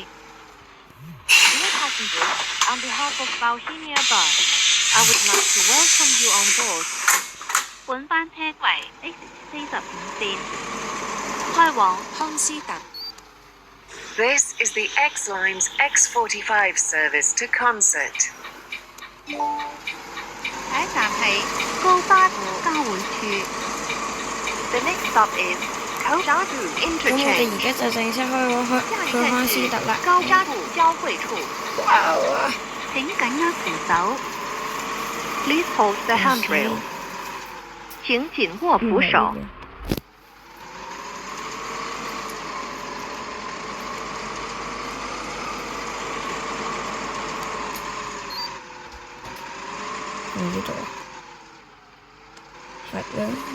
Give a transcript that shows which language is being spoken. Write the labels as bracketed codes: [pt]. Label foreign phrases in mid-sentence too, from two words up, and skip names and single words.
[en] Dear passengers, on behalf of Bauhinia Bus, I would like to welcome you on board. [yue] 本班車為 X45 線，開往 [en] 康斯特。This is the X Line's X45 service to Concert. [yue] 下一站係高巴湖交匯處。 [en] The next stop is [yue] 高巴湖咁我哋而家就正式去康斯特啦。高巴湖交匯處。哇！請緊握扶手。 [en] Please hold the handrail. [yue] 請緊握扶手。呢度係啦。